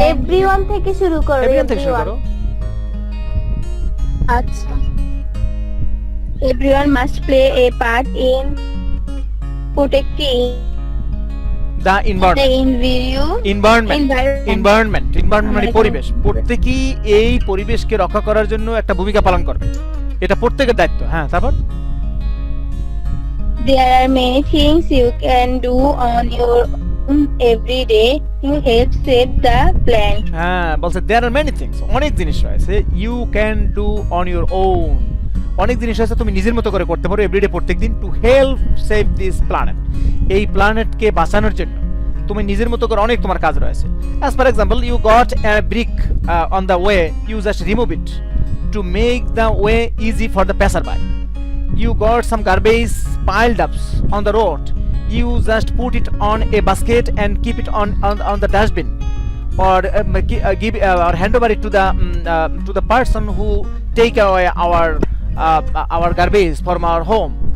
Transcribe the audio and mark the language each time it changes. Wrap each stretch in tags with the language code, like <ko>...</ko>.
<bn>Everyone থেকে শুরু করো। Everyone থেকে শুরু করো। আচ্ছা।</bn> <en>Everyone must play a part in protecting The the environment.</en> <bn>Environment মানে পরিবেশ। প্রত্যেকেই এই পরিবেশকে রক্ষা করার জন্য একটা ভূমিকা পালন করবে, এটা প্রত্যেকের দায়িত্ব। হ্যাঁ, তারপর?</bn> <en>There are many things you can do on your own every day to help save the planet.</en> <bn>হ্যাঁ, বলছে</bn> <en>there are many things,</en> <bn>অনেক জিনিস রয়েছে</bn> <en>you can do on your own,</en> <bn>অনেক জিনিস আছে তুমি নিজের মতো করে করতে পারো এভরিডে, প্রত্যেকদিন,</bn> <en>to help save this planet,</en> <bn>এই প্ল্যানেটকে বাঁচানোর জন্য তুমি নিজের মতো করে অনেক তোমার কাজ রয়েছে।</bn> <en>As for example, you got a brick on the way, you just remove it to make the way easy for the passer by. You got some garbage piled up on the road, you just put it on a basket and keep it on the dustbin, or give or hand over it to the person who take away our garbage from our home.</en>